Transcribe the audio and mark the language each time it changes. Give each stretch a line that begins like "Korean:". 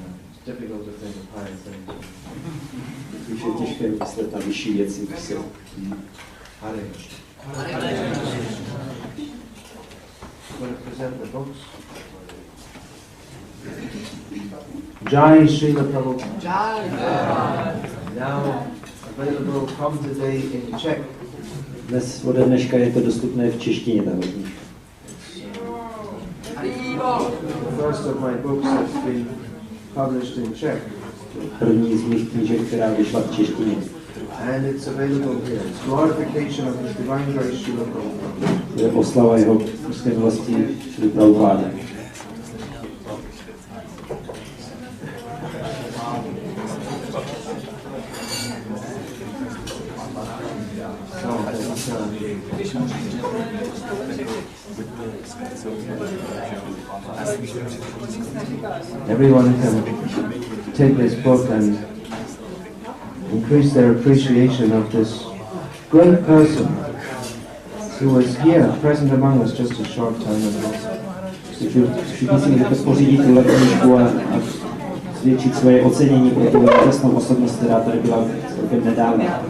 English: It's difficult to think of higher things.
Czech: Když je těžké myslet na vyšší věci, když se...
English: Hare Krishna. Want to present the books? Jai Srila Prabhupada. Jai. Now available from today in Czech.
Czech: Dnes ode dneška je to dostupné v češtině, ta knižka.
English: The first of my books has been published in Czech.
Czech: První z mých knížek, která vyšla v češtině.
English: And it's available here. It's glorification of His Divine Grace Srila Prabhupada.
Czech: Je oslava jeho úzké milosti Srila Prabhupada.
English: Everyone can take this book and increase their appreciation of this great person who was here, present among us just a short time ago.
Czech: Všichni si můžete pořídit tuhle knížku a zvětšit svoje ocenění pro tu úžasnou osobnost, která tady byla celkem nedávno.